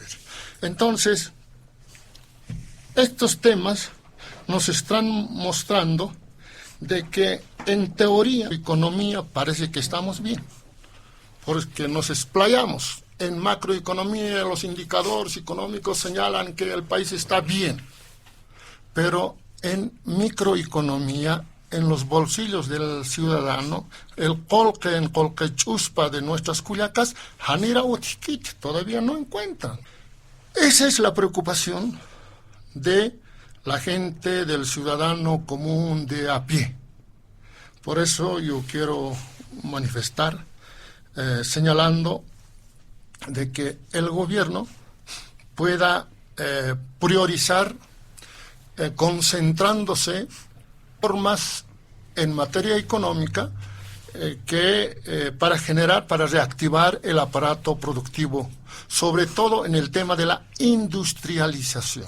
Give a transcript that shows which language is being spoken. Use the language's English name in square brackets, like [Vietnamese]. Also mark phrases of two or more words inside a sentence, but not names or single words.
[Spanish] Entonces, estos temas nos están mostrando de que en teoría, economía parece que estamos bien, porque nos explayamos. En macroeconomía los indicadores económicos señalan que el país está bien, pero en microeconomía, en los bolsillos del ciudadano, el colque en [Aymara] colque chuspa [Spanish] de nuestras cuyacas, [Aymara] janira o chiquit, [Spanish] todavía no encuentran. Esa es la preocupación de la gente, del ciudadano común de a pie. Por eso yo quiero manifestar señalando de que el gobierno pueda priorizar concentrándose formas en materia económica para reactivar el aparato productivo, sobre todo en el tema de la industrialización.